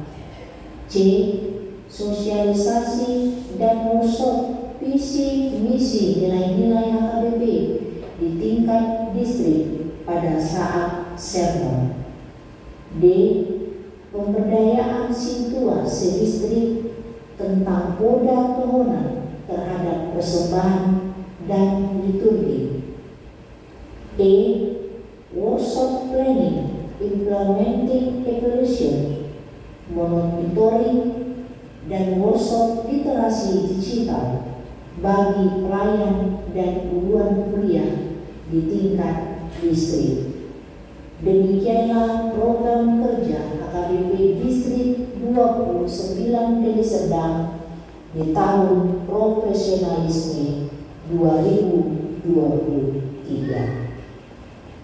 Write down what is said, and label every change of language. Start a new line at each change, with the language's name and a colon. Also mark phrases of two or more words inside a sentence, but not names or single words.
Indonesian: C. Sosialisasi dan workshop visi misi nilai-nilai HKBP di tingkat distrik pada saat sermon. D. Pemberdayaan sintua sedistrik tentang
Batak Toba: poda tohonan
Indonesian: terhadap persembahan dan liturgi.
English: E. Workshop planning implementing evolution, monitoring,
Indonesian: dan workshop literasi digital bagi pelayan dan uluan kuliah di tingkat distrik. Demikianlah program kerja HKBP Distrik 29 Deli Serdang di tahun profesionalisme 2023.